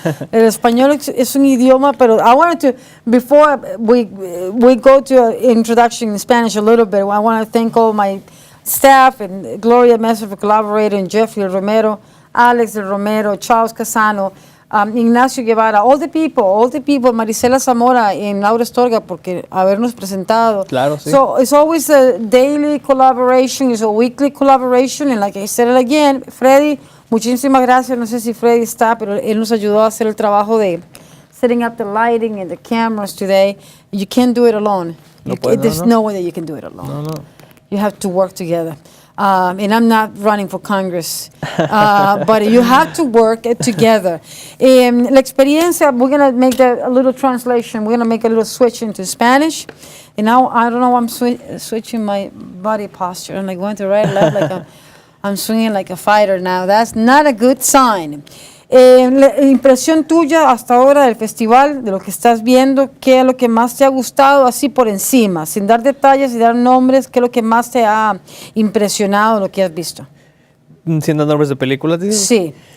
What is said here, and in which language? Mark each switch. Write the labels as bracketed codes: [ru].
[es] El español es un idioma, pero [en] I wanted to, before we go to introduction in Spanish a little bit, I want to thank all my staff and Gloria Messer for collaborating, Jeffrey Romero, Alex Del Romero, Charles Casano, Ignacio Guevara, all the people, Marisela Zamora and Laura Estorga, [es] porque habernos presentado. Claro, sí. [en] So it's always a daily collaboration, it's a weekly collaboration, and like I said it again, Freddy, [es] muchísimas gracias. No sé si Freddy está, pero él nos ayudó a hacer el trabajo de [en] setting up the lighting and the cameras today. You can't do it alone. There's no way that you can do it alone. No. You have to work together. And I'm not running for Congress, but you have to work together. [es] La experiencia, [en] we're going to make a little translation. We're going to make a little switch into Spanish. And now, I don't know, I'm switching my body posture. I'm like going to right, left, I'm swinging like a fighter now. That's not a good sign. [es] La impresión tuya hasta ahora del festival, de lo que estás viendo, ¿qué es lo que más te ha gustado así por encima? Sin dar detalles y dar nombres, ¿qué es lo que más te ha impresionado lo que has visto? ¿Sin dar nombres de películas, dices? Sí.